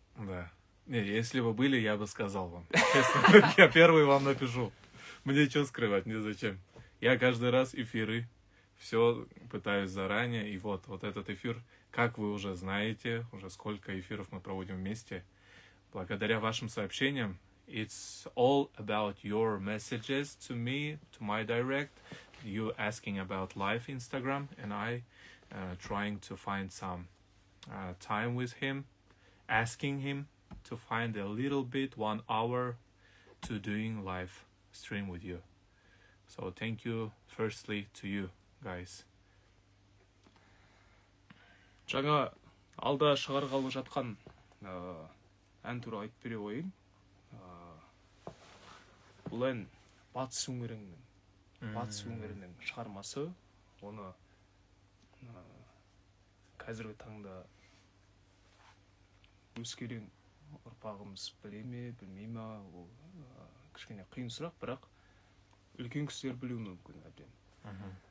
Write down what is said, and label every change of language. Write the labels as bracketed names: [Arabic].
[Russian] Да. Не, если бы были, я бы сказал вам. Честно, я первый вам напишу. Мне что скрывать, мне зачем? Я каждый раз эфиры, все пытаюсь заранее. И вот этот эфир, как вы уже знаете, уже сколько эфиров мы проводим вместе. Благодаря вашим сообщениям, [English] it's all about your messages to me, to my direct. You asking about live Instagram, and I trying to find some time with him. asking him to find a little bit 1 hour to doing live stream with you. So thank you firstly to you guys. [Kazakh] Жаңа алда шығарғалы жатқан ән туралы айтып бере қояйын. Бұл ән батыс өңірінің шығармасы. Оны қазіргі таңда өскелең ұрпағымыз біле ме, білмей ме, ол кішкене қиын сұрақ, бірақ үлкен кісілер білуі мүмкін әбден.